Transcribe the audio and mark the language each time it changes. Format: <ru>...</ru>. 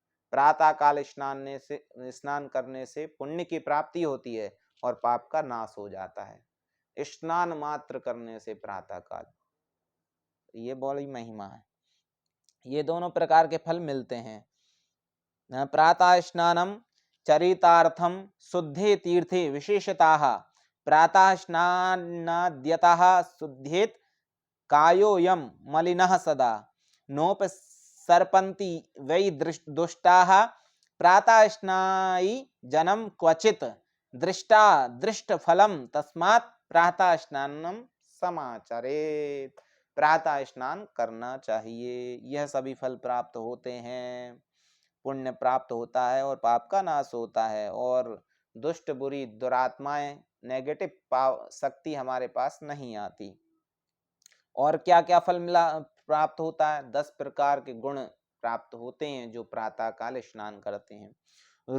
<hi>प्रातःकाल स्नान करने से पुण्य की प्राप्ति होती है और पाप का नाश हो जाता है। स्नान मात्र करने से प्रातःकाल, ये बड़ी महिमा है। ये दोनों प्रकार के फल मिलते हैं।</hi> <sa>प्रातः स्नानम चरितार्थम शुद्धे तीर्थे विशेषताः प्रातः स्नानाद्यतः शुद्धेत कायोयम मलिनः सदा नोपसर्पन्ति वै दुष्टाः प्रातः स्नायी जनम क्वचित दृष्टा दृष्ट फलम तस्मात् प्रातः स्नानम समाचरेत।</sa> <hi>प्रातः स्नान करना चाहिए, यह सभी फल प्राप्त होते हैं। पुण्य प्राप्त होता है और पाप का नाश होता है और दुष्ट बुरी दुरात्माएं, नेगेटिव शक्ति हमारे पास नहीं आती। और क्या क्या फल प्राप्त होता है? 10 प्रकार के गुण प्राप्त होते हैं जो प्रातःकाल स्नान करते हैं।</hi>